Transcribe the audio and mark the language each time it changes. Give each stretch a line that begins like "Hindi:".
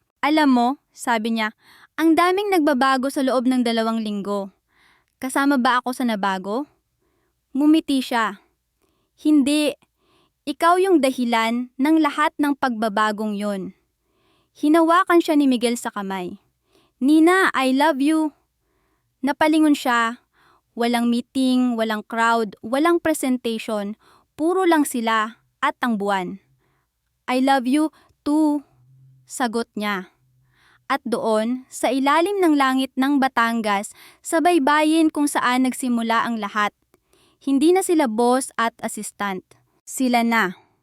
Filipino: Alam mo, sabi niya, ang daming nagbabago sa loob ng 2 linggo. Kasama ba ako sa nabago? Ngumiti siya. Hindi. Ikaw yung dahilan ng lahat ng pagbabagong yon. Hinawakan siya ni Miguel sa kamay.
English: Nina, I love you.
Filipino: Napalingon siya. Walang meeting, walang crowd, walang presentation. Puro lang sila at ang buwan.
English: I love you too,
Filipino: sagot niya. At doon, sa ilalim ng langit ng Batangas, sa baybayin kung saan nagsimula ang lahat. Hindi na sila boss at assistant. Sila na.